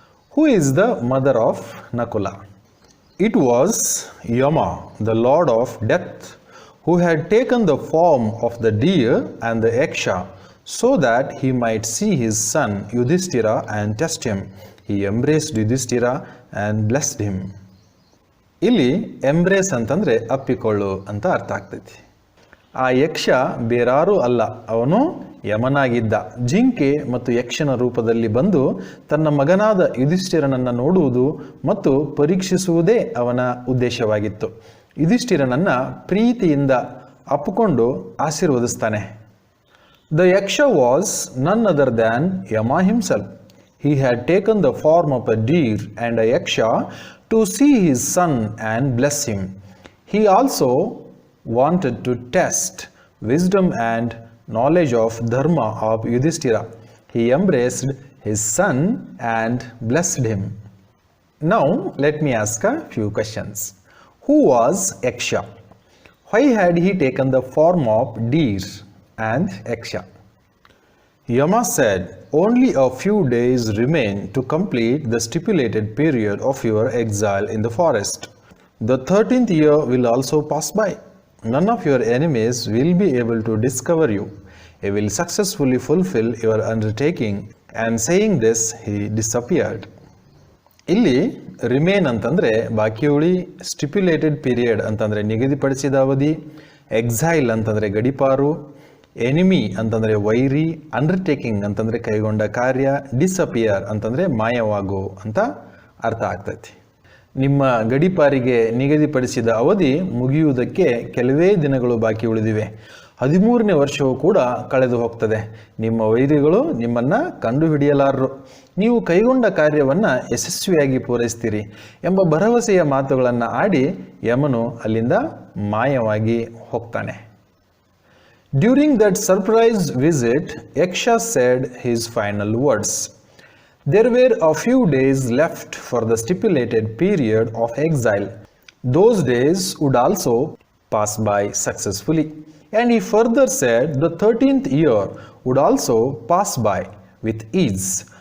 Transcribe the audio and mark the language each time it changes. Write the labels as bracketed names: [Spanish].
[English] Who is the mother of Nakula? It was Yama, the lord of death, who had taken the form of the deer and the yaksha so that he might see his son Yudhishthira and test him. He embraced Yudhishthira and blessed him. [Kannada] ಇಲ್ಲಿ embrace ಅಂತಂದರೆ ಅಪ್ಪಿಕೊಳ್ಳು ಅಂತ ಅರ್ಥ ಆಗ್ತೈತಿ. ಆ ಯಕ್ಷ ಬೇರಾರೂ ಅಲ್ಲ, ಅವನು ಯಮನಾಗಿದ್ದ. ಜಿಂಕೆ ಮತ್ತು ಯಕ್ಷನ ರೂಪದಲ್ಲಿ ಬಂದು ತನ್ನ ಮಗನಾದ ಯುಧಿಷ್ಠಿರನನ್ನು ನೋಡುವುದು ಮತ್ತು ಪರೀಕ್ಷಿಸುವುದೇ ಅವನ ಉದ್ದೇಶವಾಗಿತ್ತು. ಯುಧಿಷ್ಠಿರನನ್ನು ಪ್ರೀತಿಯಿಂದ ಅಪ್ಪಿಕೊಂಡು ಆಶೀರ್ವದಿಸ್ತಾನೆ. [English] The Yaksha was none other than Yama himself. He had taken the form of a deer and a Yaksha to see his son and bless him. He also wanted to test wisdom and knowledge of dharma of Yudhishthira. He embraced his son and blessed him. Now let me ask a few questions. Who was Yaksha? Why had he taken the form of deer and Yaksha? Yama said, only a few days remain to complete the stipulated period of your exile in the forest. The 13th year will also pass by. None of your enemies will be able to discover you. You will successfully fulfill your undertaking. And saying this, he disappeared. [Kannada] ಇಲ್ಲಿ remain ಅಂತಂದರೆ ಬಾಕಿ ಉಳಿ, stipulated period ಅಂತಂದರೆ ನಿಗದಿಪಡಿಸಿದ ಅವಧಿ, exile ಅಂತಂದರೆ ಗಡಿಪಾರು, enemy ಅಂತಂದರೆ ವೈರಿ, ಅಂಡರ್ಟೇಕಿಂಗ್ ಅಂತಂದರೆ ಕೈಗೊಂಡ ಕಾರ್ಯ, ಡಿಸಪಿಯರ್ ಅಂತಂದರೆ ಮಾಯವಾಗು ಅಂತ ಅರ್ಥ ಆಗ್ತೈತಿ. ನಿಮ್ಮ ಗಡಿಪಾರಿಗೆ ನಿಗದಿಪಡಿಸಿದ ಅವಧಿ ಮುಗಿಯುವುದಕ್ಕೆ ಕೆಲವೇ ದಿನಗಳು ಬಾಕಿ ಉಳಿದಿವೆ. 13ನೇ ವರ್ಷವೂ ಕೂಡ ಕಳೆದು ಹೋಗ್ತದೆ. ನಿಮ್ಮ ವೈರಿಗಳು ನಿಮ್ಮನ್ನು ಕಂಡುಹಿಡಿಯಲಾರರು. ನೀವು ಕೈಗೊಂಡ ಕಾರ್ಯವನ್ನು ಯಶಸ್ವಿಯಾಗಿ ಪೂರೈಸ್ತೀರಿ ಎಂಬ ಭರವಸೆಯ ಮಾತುಗಳನ್ನು ಆಡಿ ಯಮನು ಅಲ್ಲಿಂದ ಮಾಯವಾಗಿ ಹೋಗ್ತಾನೆ. [English] During that surprise visit, Yaksha said his final words. There were a few days left for the stipulated period of exile. Those days would also pass by successfully. And he further said the 13th year would also pass by with ease.